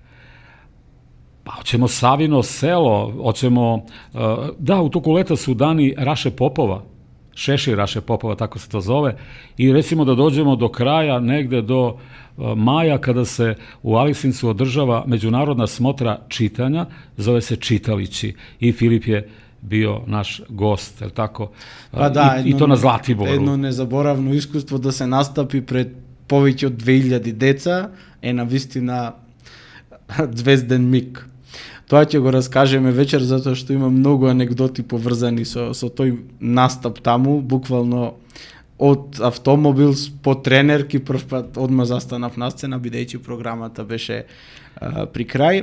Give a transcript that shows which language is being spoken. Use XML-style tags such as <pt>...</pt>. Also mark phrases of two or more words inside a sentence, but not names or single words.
<sr>Pa hoćemo Savino selo, hoćemo, u toku leta su dani Raše Popova, Šešir Raše Popova, tako se to zove, i recimo da dođemo do kraja, negde do maja, kada se u Aleksincu održava međunarodna smotra čitanja, zove se Čitalići, i Filip je bio naš gost, je li tako? Pa da, i to na Zlatiboru.</sr> <mk>Едно незаборавно искуство да се настапи пред повеќе од 2000 деца е на вистина звезден миг. Тоа ќе го раскажеме вечер, затоа што има многу анегдоти поврзани со тој настап таму, буквално од автомобил по тренерки, прв пат одма застанав на сцена, бидејќи програмата беше при крај.</mk>